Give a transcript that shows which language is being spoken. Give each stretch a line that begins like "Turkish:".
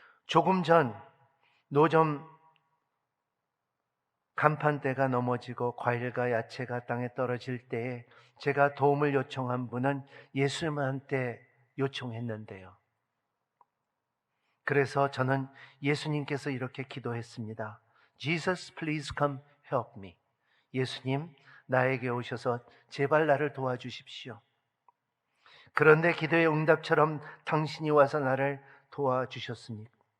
Korean: 조금 전 노점 간판대가 넘어지고 과일과 야채가 땅에 떨어질 때에 제가 도움을 요청한 분은 예수님한테 요청했는데요. 그래서 저는 예수님께서 이렇게 기도했습니다.
English: Jesus, please come help me.
Korean: 예수님, 나에게 오셔서 제발 나를 도와주십시오. 그런데 기도의 응답처럼 당신이 와서 나를 도와주셨습니다.